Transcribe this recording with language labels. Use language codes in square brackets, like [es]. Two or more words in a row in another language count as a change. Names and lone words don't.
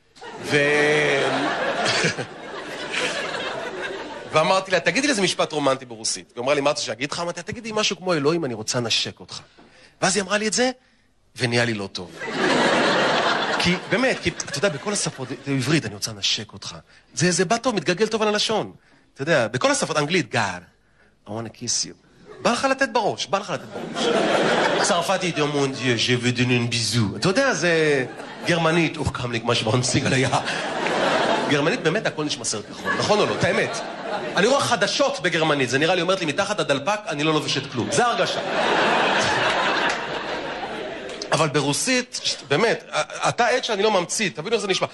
[he] ואמרתי לה, תגידי לי איזה משפט רומנטי ברוסית. היא אמרה לי, מה אתה שאגיד לך? אמרתי, תגידי משהו כמו אלוהים, אני רוצה נשק אותך. ואז היא אמרה לי את זה, ונהיה לי לא טוב. כי, באמת, כי, אתה יודע, בכל השפות, בעברית, אני רוצה נשק אותך. זה בא טוב, מתגלגל טוב על הלשון. אתה יודע, בכל השפות, אנגלית, [en] God, I want to kiss you. [he] בא לך לתת בראש, בא לך לתת בראש. צרפתית, [fr] mon Dieu, je veux donner un bisou. [he] אתה יודע, זה גרמנית, קם לי מה שבאונסיג על היה. גרמנית, באמת, הכל נשמע סרט כחול. נכון או לא? את האמת. אני רואה חדשות בגרמנית, זה נראה לי, אומרת לי, מתחת הדלפק, אני לא לובשת כלום. זה הרגשה. אבל ברוסית, באמת, אתה עד שאני לא ממציא, תבינו איך זה נשמע.